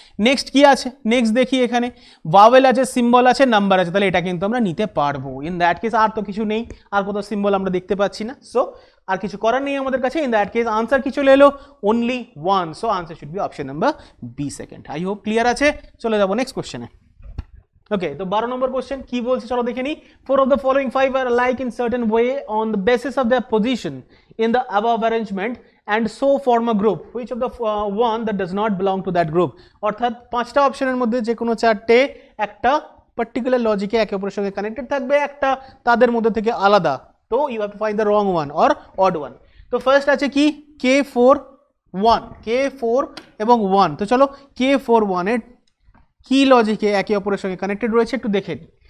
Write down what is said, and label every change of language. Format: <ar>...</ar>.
<bn>Next কি আছে, next দেখি এখানে ভাওয়েল আছে, সিম্বল আছে, নাম্বার আছে, তাহলে এটা কিন্তু আমরা নিতে পারবো।</bn> <en>in that case</en> <bn>আর তো কিছু নেই, আর কোথাও সিম্বল আমরা দেখতে পাচ্ছি না, সো আর কিছু করার নেই আমাদের কাছে। ইন দ্যাট কেস আনসার কি চলে এলো, only one,</bn> <en>So answer should be option number B second. I hope clear</en> <bn>আছে। চলে যাবো নেক্সট কোশ্চেনে। ওকে, তো 12 নম্বর কোশ্চেন কি বলছে চলো দেখে নিই।</bn> <en>4 of the following 5 are alike in certain way on the basis of their position in the above arrangement and so form a group, which of the one that does not belong to that group।</en> <bn>অর্থাৎ 5টা অপশনের মধ্যে যে কোনো 4টে একটা particular লজিকে একে অপরের সঙ্গে কানেক্টেড থাকবে, একটা তাদের মধ্যে থেকে আলাদা, তো</bn> <en>You have to find the wrong one or odd one.</en> <bn>তো ফার্স্ট আছে কি, K4 1, K4 এবং 1। তো চলো K4 1 এর কি লজিকে একে অপরের সঙ্গে কানেক্টেড রয়েছে একটু দেখে নিই।</bn>